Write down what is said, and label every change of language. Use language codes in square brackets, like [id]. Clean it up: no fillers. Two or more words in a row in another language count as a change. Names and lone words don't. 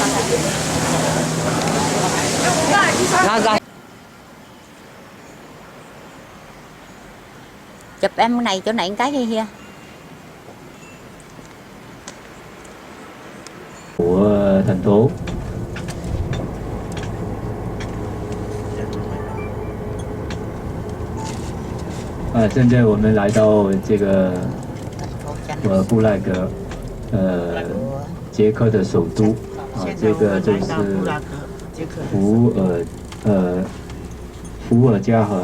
[vi] Rồi. Chụp em cái này chỗ này cái kia. Của thành phố. [zh] 现在我们来到这个布赖格，捷克的首都这个就是伏尔加河。